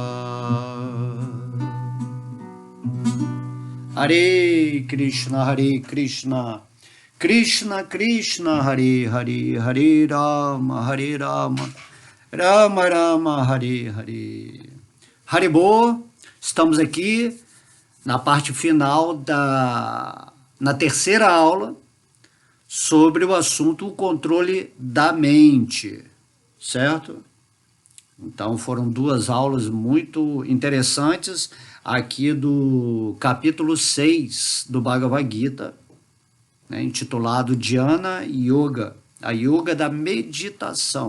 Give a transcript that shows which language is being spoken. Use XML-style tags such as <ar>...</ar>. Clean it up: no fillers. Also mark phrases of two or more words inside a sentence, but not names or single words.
<sa>Hare Krishna Krishna Krishna Hare Hare Hare Rama Rama Rama Hare Hare.</sa> <pt>Haribô, estamos aqui na parte final na terceira aula sobre o assunto o controle da mente, certo? Então foram duas aulas muito interessantes aqui do capítulo 6 do Bhagavad Gita, né, intitulado Dhyana Yoga, a yoga da meditação.</pt>